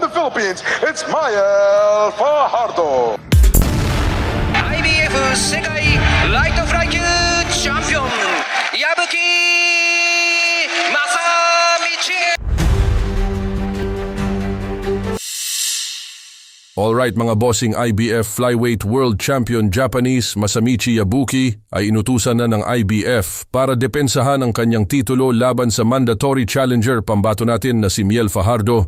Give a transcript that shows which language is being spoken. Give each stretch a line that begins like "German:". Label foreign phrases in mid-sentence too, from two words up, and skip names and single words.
English: Philippines, it's Mael Fajardo.
Japanese: IBF 世界ライトフライ級チャンピオン矢吹正道。
Filipino: Alright mga bossing,
English: IBF Flyweight World Champion Japanese
Filipino: Masamichi Yabuki ay inutusan na ng IBF para depensahan ang kanyang titulo laban sa
English: mandatory challenger
Filipino: pambato natin na si Miel Fajardo.